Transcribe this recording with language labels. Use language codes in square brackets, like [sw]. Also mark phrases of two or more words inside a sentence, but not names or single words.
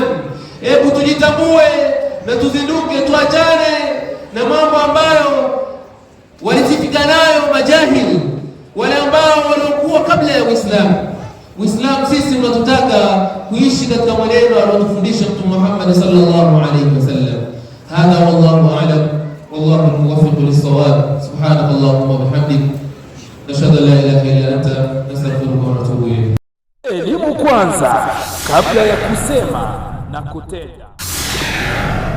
[sw] Hebu tujitambue na tuzinduke, tuachane na mambo ambayo walisifika nayo majahili, wale ambao waliokuwa kabla ya Uislamu. Uislamu sisi unatutaka kuishi katika mwenendo aliotufundisha Mtume Muhammad [ar] صلى الله عليه وسلم. هذا والله أعلم، والله الموفق للصواب. سبحانك اللهم وبحمدك، نشهد أن لا إله إلا أنت، نستغفرك ونتوب إليك. [sw] Elimu kwanza kabla ya kusema na kutenda.